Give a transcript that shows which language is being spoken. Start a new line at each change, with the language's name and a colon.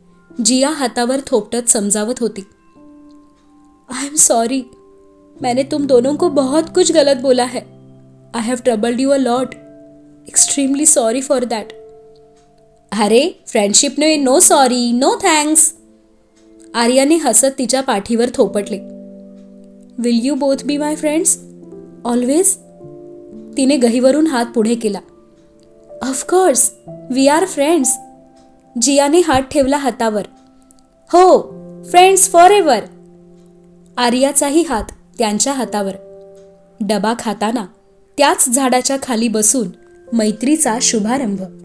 Marathi: जिया हातावर थोपटत समजावत होती.
English: I am sorry,
Hindi: मैंने तुम दोनों को बहुत कुछ गलत बोला है.
English: I have troubled you a lot. Extremely sorry for that. अरे friendship ने no sorry no thanks.
Marathi: आर्याने हसत तिच्या पाठीवर थोपटले.
English: Will you both be my friends always.
Marathi: तिने गहीवरून हात पुढे केला.
English: Of course we are friends.
Marathi: जियाने हात ठेवला हातावर. हो,
English: Friends forever.
Marathi: आर्याचाही हात त्यांच्या हातावर. डबा खाताना त्याच झाडाच्या खाली बसून मैत्रीचा शुभारंभ.